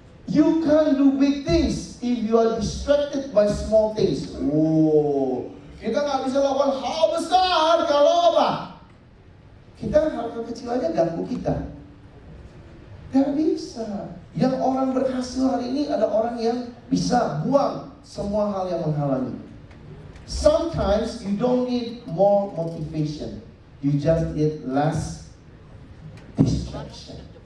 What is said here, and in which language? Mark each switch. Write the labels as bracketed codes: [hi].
[en] You can't do big things if you are distracted by small things. [id] Kita nggak bisa lakukan hal besar kalau apa? Kita hal kecil aja ganggu kita. Nggak bisa. Yang orang berhasil hari ini ada orang yang bisa buang semua hal yang menghalangi. [en] Sometimes you don't need more motivation. You just need less distraction.